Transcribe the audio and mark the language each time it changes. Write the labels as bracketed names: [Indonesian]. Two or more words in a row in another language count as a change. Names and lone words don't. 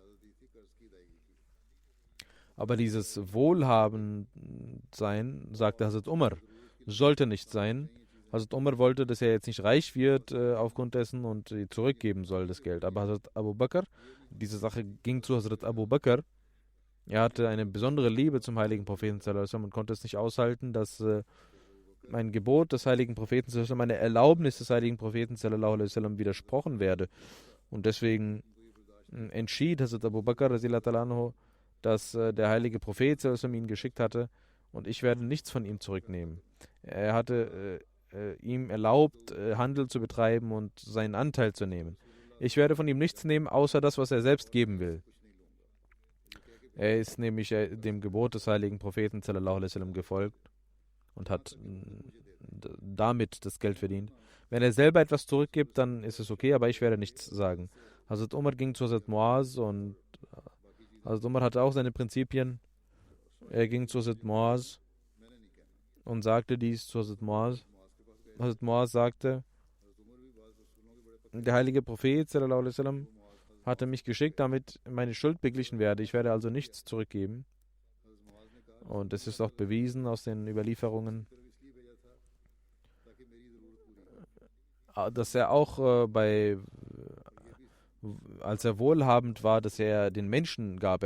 [German] Aber dieses Wohlhabendsein, sagte Hazrat Umar, sollte nicht sein. Hazrat Umar wollte, dass er jetzt nicht reich wird aufgrund dessen und zurückgeben soll, das Geld. Aber Hazrat Abu Bakr, diese Sache ging zu Hazrat Abu Bakr. Er hatte eine besondere Liebe zum heiligen Propheten [Arabic] صلى الله عليه وسلم [German] und konnte es nicht aushalten, dass ein Gebot des heiligen Propheten [Arabic] صلى الله عليه وسلم, [German] eine Erlaubnis des heiligen Propheten [Arabic] صلى الله عليه وسلم [German] widersprochen werde. Und deswegen entschied Hazrat Abu Bakr [Arabic] رضي الله تعالى عنه, [German] dass der heilige Prophet [Arabic] صلى الله عليه وسلم [German] ihn geschickt hatte und ich werde nichts von ihm zurücknehmen. Er hatte ihm erlaubt, Handel zu betreiben und seinen Anteil zu nehmen. Ich werde von ihm nichts nehmen, außer das, was er selbst geben will. Er ist nämlich dem Gebot des heiligen Propheten [Arabic] صلى الله عليه وسلم [German] gefolgt und hat damit das Geld verdient. Wenn er selber etwas zurückgibt, dann ist es okay, aber ich werde nichts sagen. Hazrat Umar ging zu Hazrat Muaz und Hazrat Umar hatte auch seine Prinzipien. Er ging zu Hazrat Muaz und sagte dies zu Hazrat Muaz. Hazrat Muaz sagte, der heilige Prophet [Arabic] صلى الله عليه وسلم [German] hatte mich geschickt, damit meine Schuld beglichen werde. Ich werde also nichts zurückgeben. Und es ist auch bewiesen aus den Überlieferungen, dass er auch als er wohlhabend war, dass er den Menschen gab.